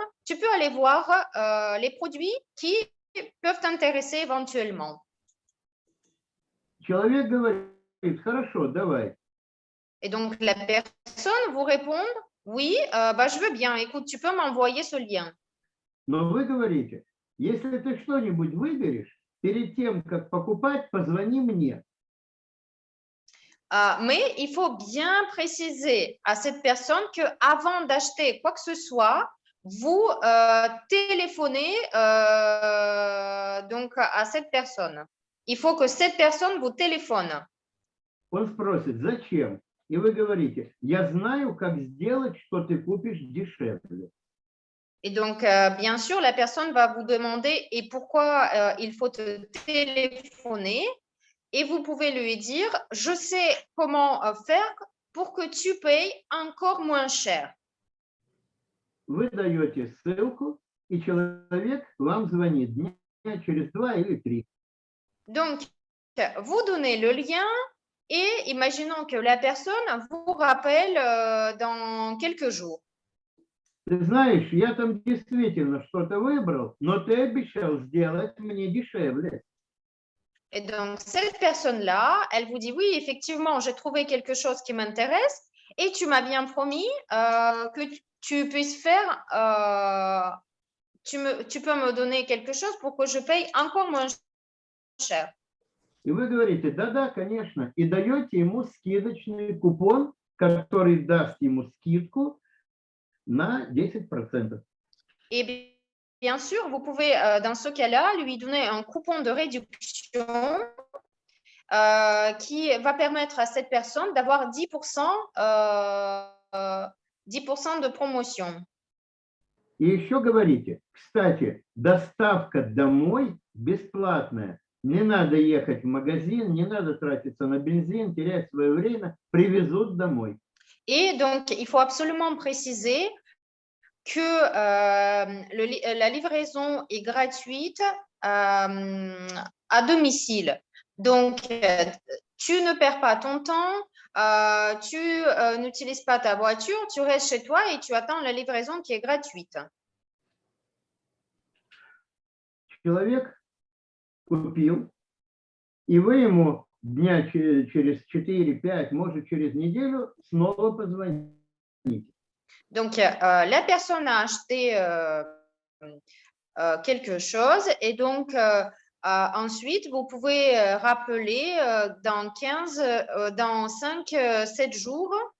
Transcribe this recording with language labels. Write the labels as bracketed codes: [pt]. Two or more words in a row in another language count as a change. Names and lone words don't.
[fr] Tu peux aller voir les produits qui peuvent t'intéresser éventuellement. [ru] Человек говорит, хорошо, давай. [fr] Et donc, la personne vous répond, oui, je veux bien, écoute, tu peux m'envoyer ce lien. [ru] Но вы говорите, если ты что-нибудь выберешь, перед тем, как покупать, позвони мне. [fr] Mais il faut bien préciser à cette personne qu'avant d'acheter quoi que ce soit, vous téléphonez donc à cette personne. Il faut que cette personne vous téléphone. [ru] Он спросит, зачем? И вы говорите, я знаю, как сделать, что ты купишь дешевле. [fr] Et donc, bien sûr, la personne va vous demander et pourquoi il faut te téléphoner. Et vous pouvez lui dire, je sais comment faire pour que tu payes encore moins cher. [ru] Вы даете ссылку, и человек вам звонит дня через 2 или 3. [fr] Donc, vous donnez le lien et imaginons que la personne vous rappelle dans quelques jours. [ru] Ты знаешь, я там действительно что-то выбрал, но ты обещал сделать мне дешевле. [fr] Et donc, cette personne-là, elle vous dit, oui, effectivement, j'ai trouvé quelque chose qui m'intéresse et tu m'as bien promis que tu puisses faire, tu peux me donner quelque chose pour que je paye encore moins cher. [ru] И вы говорите, да-да, конечно, и даете ему скидочный купон, который даст ему скидку на 10%. [fr] Et bien sûr, vous pouvez, dans ce cas-là, lui donner un coupon de réduction qui va permettre à cette personne d'avoir 10%, 10% de promotion. [ru] И еще говорите, кстати, доставка домой бесплатная. Не надо ехать в магазин, не надо тратиться на бензин, терять свое время, привезут домой. [fr] Et donc, il faut absolument préciser que la livraison est gratuite à domicile. Donc, tu ne perds pas ton temps, tu n'utilises pas ta voiture, tu restes chez toi et tu attends la livraison qui est gratuite. [ru] Человек купил, и вы ему дня через 4-5, может, через неделю снова позвоните. [fr] Donc, la personne a acheté quelque chose et donc, ensuite, vous pouvez rappeler dans 5-7 jours.